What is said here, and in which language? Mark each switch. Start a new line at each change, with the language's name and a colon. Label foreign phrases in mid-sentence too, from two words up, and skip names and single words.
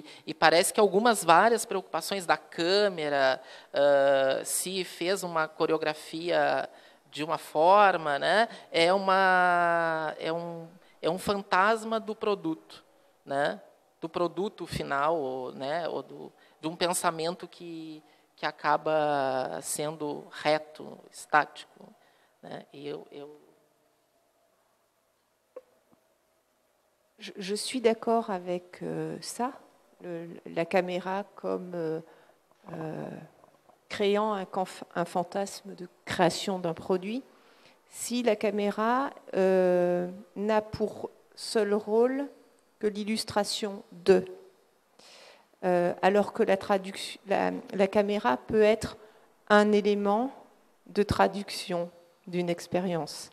Portuguese: E parece que várias preocupações da câmera, se fez uma coreografia de uma forma, né, é um fantasma do produto, né, do produto final, né, ou de um pensamento que acaba sendo reto, estático, né, e
French: Je suis d'accord avec ça, la caméra comme créant un fantasme de création d'un produit. Si la caméra n'a pour seul rôle que l'illustration de, alors que la caméra peut être un élément de traduction d'une expérience.